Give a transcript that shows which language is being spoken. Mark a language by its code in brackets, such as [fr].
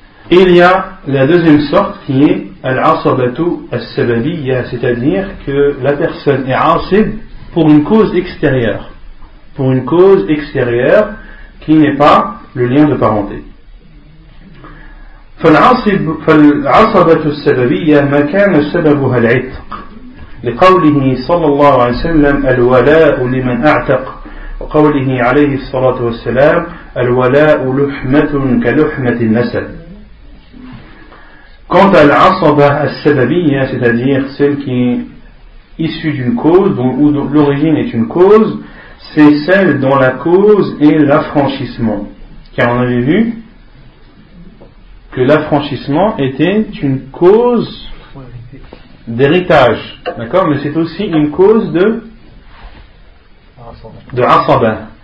[fr] Il y a la deuxième sorte qui est l'asabatu al-sababiyya, c'est-à-dire que la personne est asib pour une cause extérieure. Pour une cause extérieure qui n'est pas le lien de parenté. [ar] فالعصبة السببية ما كان سببها العتق لقوله صلى الله عليه وسلم الولاء لمن أعتق وقوله عليه الصلاة والسلام الولاء لحمة كلحمة النسب. [fr] Quant à العصبة السببية, c'est-à-dire celle qui est issue d'une cause, dont l'origine est une cause, c'est celle dont la cause est l'affranchissement. Car on avait vu que l'affranchissement était une cause d'héritage, d'accord, mais c'est aussi une cause de asaba.